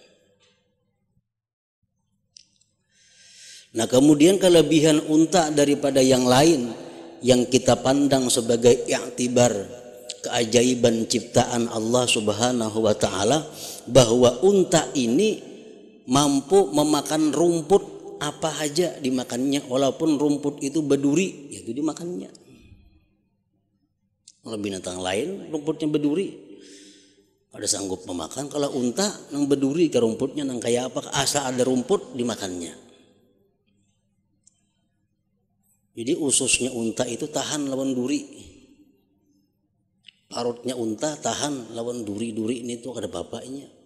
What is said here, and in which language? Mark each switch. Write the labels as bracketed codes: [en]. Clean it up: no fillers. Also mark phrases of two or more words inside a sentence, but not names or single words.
[id] Nah, kemudian kelebihan unta daripada yang lain yang kita pandang sebagai i'tibar keajaiban ciptaan Allah [ar] Subhanahu wa Ta'ala, [id] bahwa unta ini mampu memakan rumput apa aja dimakannya, walaupun rumput itu berduri, itu dimakannya. [bjn] Kalau binatang lain rumputnya berduri ada sanggup memakan, kalau unta nang berduri ke rumputnya nang kayak apa, asal ada rumput dimakannya. Jadi ususnya unta itu tahan lawan duri. Parutnya unta tahan lawan duri-duri ini tuh ada bapaknya.